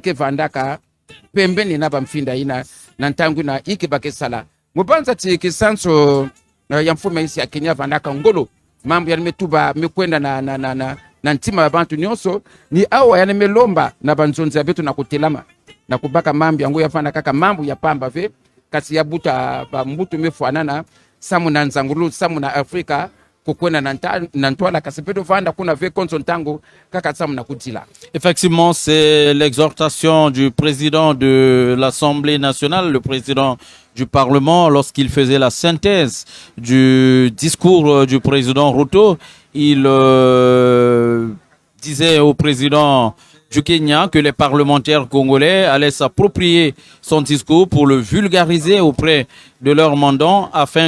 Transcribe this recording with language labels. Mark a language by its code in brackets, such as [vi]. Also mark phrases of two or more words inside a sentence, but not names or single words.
[ktu] ke vandaka pembeni na ba mfinda ina na ntangu na iki bakesala mubanza ti kisanso ya mfume isi ya Kenya vandaka ngolo mambo yalimetuba mekwenda na ntima ya bantu nyonso ni awa melomba na banzonzi ya betu na kutelama na kubaka mambo yango yafana kaka mambo ya pamba ve kasi ya buta ba mbutu mefuanana samu na nzangulu samu na Afrika kukwenda na ntwala kasi pedo vanda kuna ve konso ntango kaka samu na kutila. [fr] Effectivement, c'est l'exhortation du président de l'Assemblée nationale, le président du Parlement, lorsqu'il faisait la synthèse du discours du président Ruto. Il disait au président du Kenya que les parlementaires congolais allaient s'approprier son discours pour le vulgariser auprès de leurs mandants afin